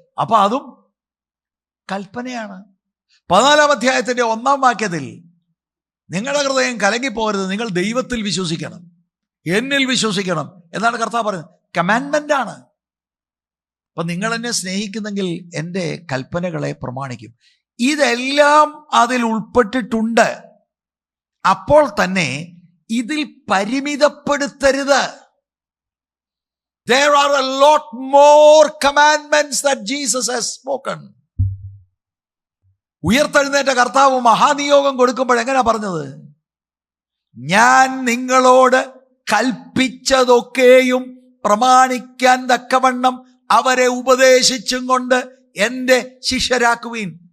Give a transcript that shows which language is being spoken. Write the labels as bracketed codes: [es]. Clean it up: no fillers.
[ml] അപ്പൊ അതും കൽപ്പനയാണ്. 14-ാം അധ്യായത്തിന്റെ 1-ാം വാക്യത്തിൽ നിങ്ങളുടെ ഹൃദയം കലങ്ങിപ്പോകരുത്, നിങ്ങൾ ദൈവത്തിൽ വിശ്വസിക്കണം, എന്നിൽ വിശ്വസിക്കണം എന്നാണ് കർത്താവ് പറയുന്നത്. കമാൻഡ്മെന്റ് ആണ്. അപ്പൊ നിങ്ങൾ എന്നെ സ്നേഹിക്കുന്നെങ്കിൽ എൻ്റെ കൽപ്പനകളെ പ്രമാണിക്കും. ഇതെല്ലാം അതിൽ ഉൾപ്പെട്ടിട്ടുണ്ട്. അപ്പോൾ തന്നെ ഇതിൽ പരിമിതപ്പെടുത്തരുത്. [en] There are a lot more commandments that Jesus has spoken. [ml] ഉയർത്തെഴുന്നേറ്റ കർത്താവ് മഹാനിയോഗം കൊടുക്കുമ്പോൾ എങ്ങനെയാ പറഞ്ഞത്? ഞാൻ നിങ്ങളോട് കൽപ്പിച്ചതൊക്കെയും പ്രമാണിക്കാൻ തക്കവണ്ണം അവരെ ഉപദേശിച്ചും കൊണ്ട് എൻ്റെ ശിഷ്യരാക്കുവീൻ.